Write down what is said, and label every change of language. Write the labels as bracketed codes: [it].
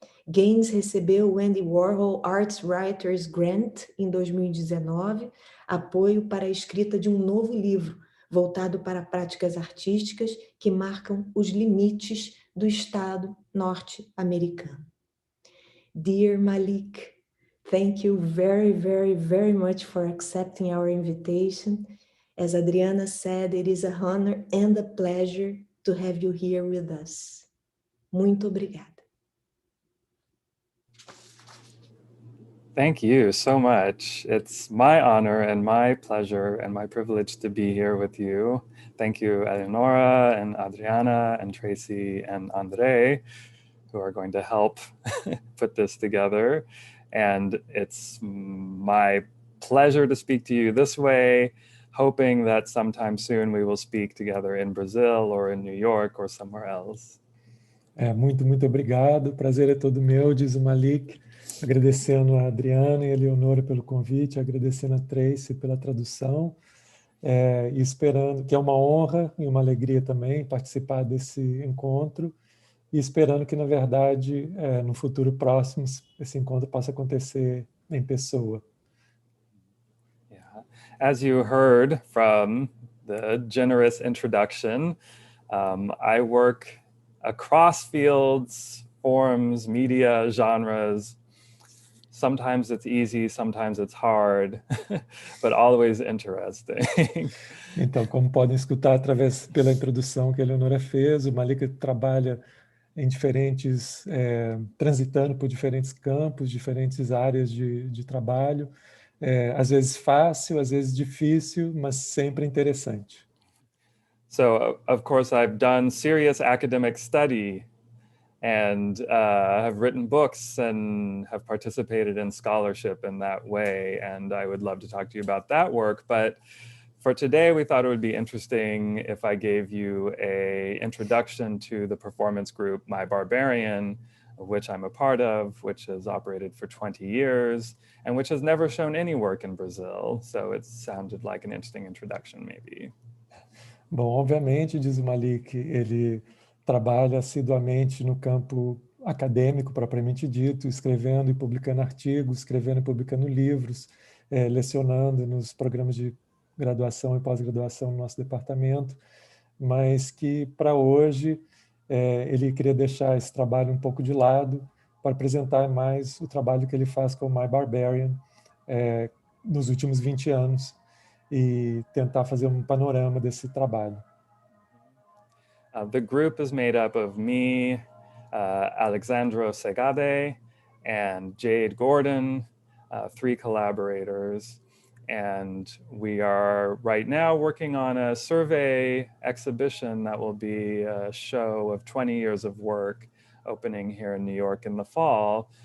[pt] Gaines recebeu o Andy Warhol Arts Writers Grant em 2019, apoio para a escrita de um novo livro voltado para práticas artísticas que marcam os limites do Estado norte-americano. [en] Dear Malik, thank you very, very, very much for accepting our invitation. As Adriana said, it is a honor and a pleasure to have you here with us. [pt] Muito obrigada. [en] Thank you so much. It's my honor and my pleasure and my privilege to be here with you. Thank you, Eleonora and Adriana and Tracy and Andre, who are going to help put this together. And it's my pleasure to speak to you this way, hoping that sometime soon we will speak together in Brazil or in New York or somewhere else. [pt] Muito obrigado. O prazer é todo meu, diz o Malik. Agradecendo a Adriana e a Eleonora pelo convite, agradecendo a Tracy pela tradução, e esperando, que é uma honra e uma alegria também participar desse encontro, e esperando que, na verdade, no futuro próximo, esse encontro possa acontecer em pessoa. [en] Yeah. As you heard from the generous introduction, I work across fields, forms, media, genres. Sometimes it's easy, sometimes it's hard, but always interesting. [pt] Então, como podem escutar através pela introdução que a Eleonora fez, o Malik trabalha em diferentes, transitando por diferentes campos, diferentes áreas de trabalho, às vezes fácil, às vezes difícil, mas sempre interessante. [en] So, of course, I've done serious academic study and have written books and have participated in scholarship in that way. And I would love to talk to you about that work. But for today, we thought it would be interesting if I gave you an introduction to the performance group, My Barbarian, of which I'm a part of, which has operated for 20 years, and which has never shown any work in Brazil. So it sounded like an interesting introduction, maybe. [pt] Bom, obviamente, diz o Malik, ele trabalha assiduamente no campo acadêmico, propriamente dito, escrevendo e publicando artigos, escrevendo e publicando livros, lecionando nos programas de graduação e pós-graduação no nosso departamento, mas que, para hoje, ele queria deixar esse trabalho um pouco de lado para apresentar mais o trabalho que ele faz com o My Barbarian nos últimos 20 anos e tentar fazer um panorama desse trabalho. [en] The group is made up of me, Alexandro Segade, and Jade Gordon, 3 collaborators. And we are right now working on a survey exhibition that will be a show of 20 years of work opening here in New York in the fall.